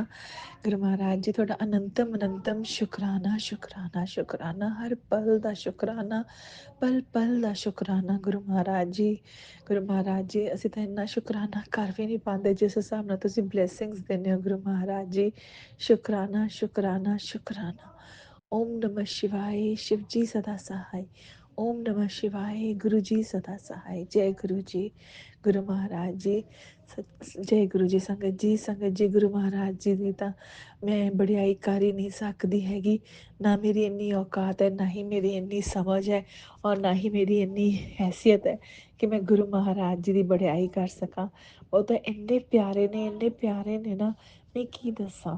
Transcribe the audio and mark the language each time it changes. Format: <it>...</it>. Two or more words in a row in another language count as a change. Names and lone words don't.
<pa>ਗੁਰੂ ਮਹਾਰਾਜ ਜੀ, ਤੁਹਾਡਾ ਅਨੰਤਮ ਅਨੰਤਮ ਸ਼ੁਕਰਾਨਾ ਸ਼ੁਕਰਾਨਾ ਸ਼ੁਕਰਾਨਾ। ਹਰ ਪਲ ਦਾ ਸ਼ੁਕਰਾਨਾ, ਪਲ ਪਲ ਦਾ ਸ਼ੁਕਰਾਨਾ ਗੁਰੂ ਮਹਾਰਾਜ ਜੀ। ਗੁਰੂ ਮਹਾਰਾਜ ਜੀ, ਅਸੀਂ ਤਾਂ ਇੰਨਾ ਸ਼ੁਕਰਾਨਾ ਕਰ ਵੀ ਨਹੀਂ ਪਾਉਂਦੇ ਜਿਸ ਹਿਸਾਬ ਨਾਲ ਤੁਸੀਂ ਬਲੈਸਿੰਗਸ ਦਿੰਦੇ ਹੋ ਗੁਰੂ ਮਹਾਰਾਜ ਜੀ। ਸ਼ੁਕਰਾਨਾ ਸ਼ੁਕਰਾਨਾ ਸ਼ੁਕਰਾਨਾ।</pa> <hi>ओम नमः शिवाय, शिव जी सदा सहाय। ओम नमः शिवाय, गुरु जी सदा सहाय। जय गुरु जी। गुरु महाराज जी, जय गुरु जी।</hi> <pa>संगत जी गुरु महाराज जी ਦੀ ਤਾਂ ਮੈਂ ਬੜਾਈ ਕਰ ਹੀ ਨਹੀਂ ਸਕਦੀ ਹੈਗੀ। ਨਾ ਮੇਰੀ ਇੰਨੀ ਔਕਾਤ ਹੈ, ਨਾ ਹੀ ਮੇਰੀ ਇੰਨੀ ਸਮਝ ਹੈ, ਔਰ ਨਾ ਹੀ ਮੇਰੀ ਇੰਨੀ ਹੈਸੀਅਤ ਹੈ ਕਿ ਮੈਂ ਗੁਰੂ ਮਹਾਰਾਜ ਜੀ ਦੀ ਬੜਾਈ ਕਰ ਸਕਾਂ। ਉਹ ਤਾਂ ਇੰਨੇ ਪਿਆਰੇ ਨੇ, ਇੰਨੇ ਪਿਆਰੇ ਨੇ ਨਾ, ਮੈਂ ਕੀ ਦੱਸਾਂ।</pa>